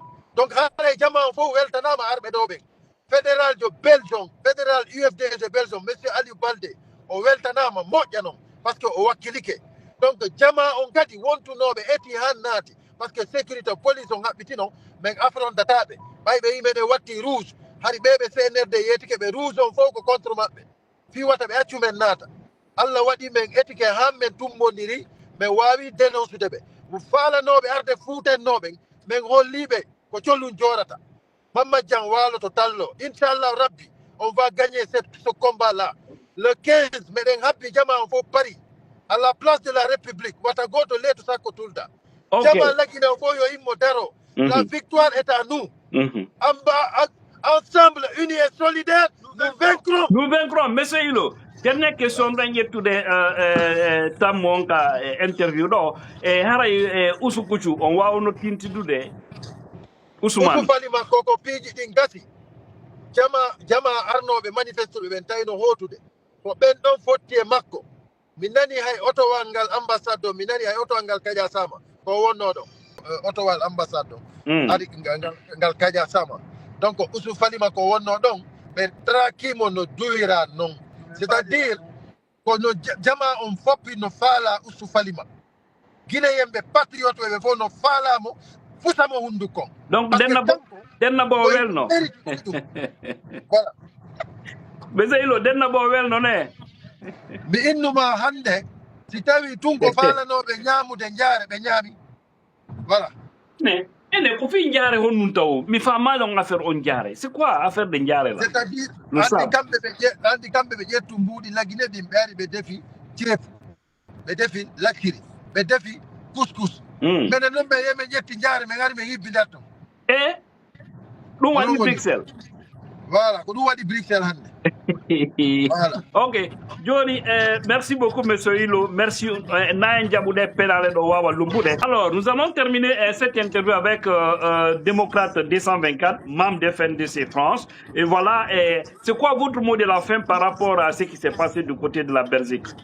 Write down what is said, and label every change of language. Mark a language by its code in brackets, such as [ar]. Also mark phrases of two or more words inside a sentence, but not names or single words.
[ff] Donc haray jama o fof weltanama arɓe ɗo ɓen fédéral jo Belgium fédéral UFDG Belgium monsieur Aliou Baldé o weltanama moƴƴa noon [fr] par ce que [ff] o wakkilike. Donc jama on kadi wontunoɓe eti han naati [fr] par ce que [ff] sécurité police on haɓɓitino men affrontataɓe ɓayɓe yimɓe watti rouge hari ɓeɓe CNRD yetike ɓe rouge on fof ko contre maɓɓe fi wata ɓe accu men naata. Allah waɗi men etike han men tummodiri men wawi dénoncude ɓe mo falanoɓe arde fuutennoɓe men holliɓe ko collum jorata. Mamad Dian waloto tallo inchallah rabbi [fr] on va gagner ce combat là le 15 [ff] meɗen habbi jama on fof Paris [fr] à la place de la République [ff] wata goto leeto sakko tulda jama lagine o fof yo immo daro. [fr] La victoire est à nous. Ensemble unis et solidaires nous vaincrons. Monsieur Ilo, dernière question dans [ff] yettude tammonka interview ɗo e haray usukucu on wawno tintidude Ousmane falima koko piiji ɗin gasi jama arnoɓe manifestoɓe ɓen tawino hotude ko ɓen ɗon fotti e makko. Mi nani hay otowal ngal ambassade o mi nani hay otowal ngal Kadia Sama ko wonno ɗo otowal ambassade o ari ngal Kadia Sama. Donc usu falima ko wonno ɗon ɓe trakimo no duwira non, [fr] c'est à dire [ff] kono jama on foppi no faala usu falima guinéyemɓe patriote ɓe fof no faalamo fusamo hunduko. Donc denna bo welno voilà Bezeylo denna bo welno ne mi innuma hande si tawi tun ko faalanoɓe ñamude jaare ɓe ñaami. Voilà ene ko fi jaare honnun taw mi fama ɗon affaire on jaare [fr] c'est quoi affaire de [ff] jaare là [fr] c'est à dire [ff] andi kamɓe ɓe ƴettu mbuuɗi lagine ɗin ɓe ari ɓe defi ceefu ɓe defi lakkiri ɓe defi couscous menen non ɓe yemen ƴetti jaare ɓe gari ɓe yibbidatto ɗum waɗi Bruxelles. Voilà, ko ɗum waɗi Bruxelles hannde. Voilà. [fr] Ok, Johnny, merci beaucoup, monsieur Hilo. Merci. Alors, nous allons terminer cette interview avec Démocrate 224, membre de FNDC France. Et voilà, c'est quoi votre mot de la fin par rapport à ce qui s'est passé du côté de la Belgique?